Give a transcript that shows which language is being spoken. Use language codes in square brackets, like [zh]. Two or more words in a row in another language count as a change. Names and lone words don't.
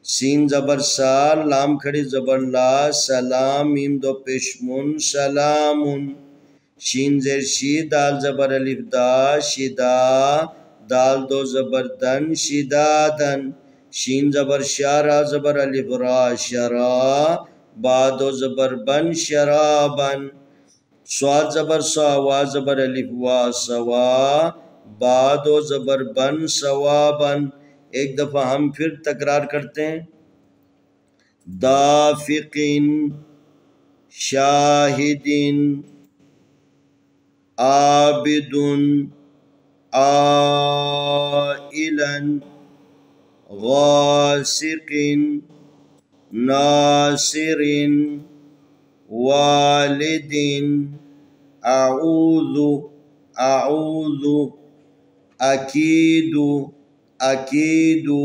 [ur] سین زبر سا، لام کھڑی زبر لا، سلام میم دو پیشمن سلامن، شین زیر شی، دال زبر الف دا، شدا، دال دو زبر دن شدادن، شین زبر شا، را زبر الف را، شرا، با دو زبر بن شرابن، صاد زبر سا، وا زبر الف وا، سوا، با دو زبر بن سوابن۔ ایک دفعہ ہم پھر تکرار کرتے ہیں، [ar] دافقن، شاہدن، عابدن، عائلن، غاسقن، ناصرن، والدن، اعوذ، اعوذ، اکید، اکید،